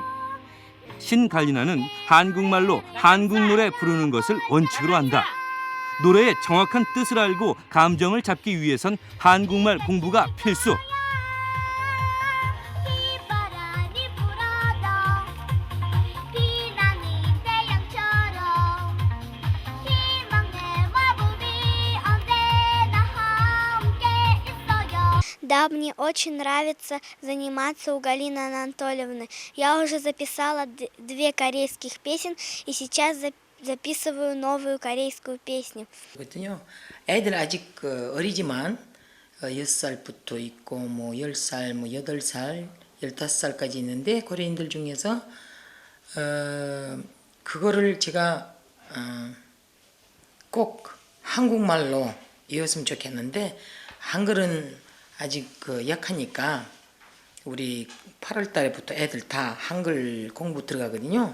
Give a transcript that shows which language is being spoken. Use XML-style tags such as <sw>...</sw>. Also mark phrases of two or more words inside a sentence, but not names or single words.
<ko>신갈리나는 한국말로 한국 노래 부르는 것을 원칙으로 한다. 노래의 정확한 뜻을 알고 감정을 잡기 위해선 한국말 공부가 필수.</ko> <ru>Да, мне очень нравится заниматься у Галины Анатольевны. Я уже записала 2 корейских песен и сейчас записываю новую корейскую песню.</ru> <ko>애들 아직 어리지만 6살부터 있고 뭐 10살, 뭐 8살, 15살까지 있는데 고려인들 중에서 그거를 제가 꼭 한국말로 이었으면 좋겠는데 한글은 아직 약하니까 우리 8월 달에부터 애들 다 한글 공부 들어가거든요.</ko>